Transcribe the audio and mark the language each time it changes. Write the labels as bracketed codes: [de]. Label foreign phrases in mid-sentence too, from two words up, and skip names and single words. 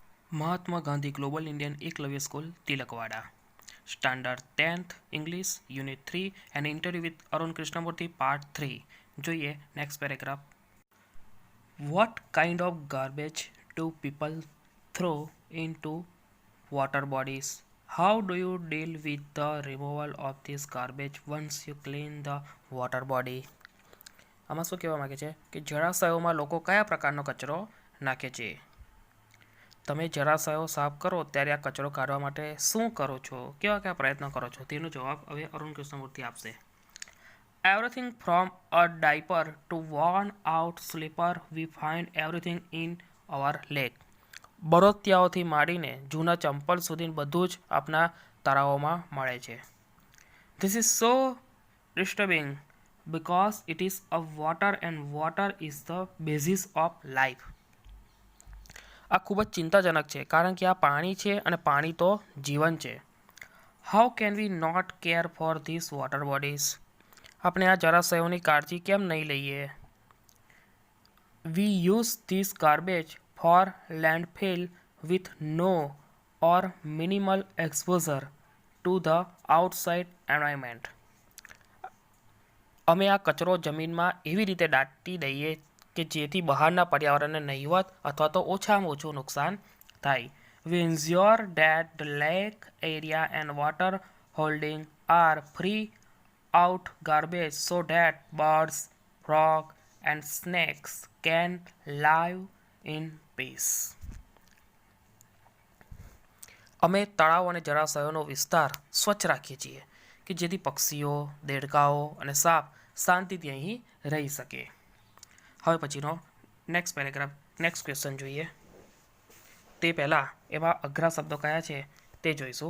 [en] महात्मा गांधी ग्लोबल इंडियन एकलव्य स्कूल तिलकवाड़ा Standard 10th English Unit 3 An Interview with अरुण कृष्णमूर्ति Part 3 જોઈએ next paragraph. What kind of garbage do people throw into water bodies? How do you deal with the removal of this garbage once you clean the water body? [gu] આમાં શું કહેવા માંગે છે કે જળાશયોમાં લોકો કયા પ્રકારનો કચરો નાખે છે? તમે જળાશયો સાફ કરો ત્યારે આ કચરો કાઢવા માટે શું કરો છો? કેવા કયા પ્રયત્નો કરો છો? તેનો જવાબ હવે અરુણ કૃષ્ણમૂર્તિ આપશે. [en] Everything from a diaper to worn out slipper, we find everything in our lake. [gu] બળોતિયાઓથી માંડીને જૂના ચંપલ સુધી બધું જ આપણા તળાવોમાં મળે છે. [en] This is so disturbing because it is a water and water is the basis of life. [gu] આ ખૂબ જ ચિંતાજનક છે કારણ કે આ પાણી છે અને પાણી તો જીવન છે. [en] How can we not care for these water bodies? [gu] આપણે આ જળાશયોની કાળજી કેમ નહીં લઈએ? [en] We use this garbage for landfill with no or minimal exposure to the outside environment. [gu] અમે આ કચરો જમીનમાં એવી રીતે દાટી દઈએ કે જેથી બહારના પર્યાવરણને નહિવત અથવા તો ઓછામાં ઓછું નુકસાન થાય. [en] We ensure that the lake area and water holding are free out garbage so that birds, frogs and snakes can live in peace. [gu] અમે તળાવ અને જળાશયોનો વિસ્તાર સ્વચ્છ રાખીએ છીએ કે જેથી પક્ષીઓ, દેડકાઓ અને સાપ શાંતિથી અહીં રહી શકે. હવે પછીનો [en] next paragraph, next question [gu] જોઈએ. તે પહેલાં એમાં અઘરા શબ્દો કયા છે તે જોઈશું.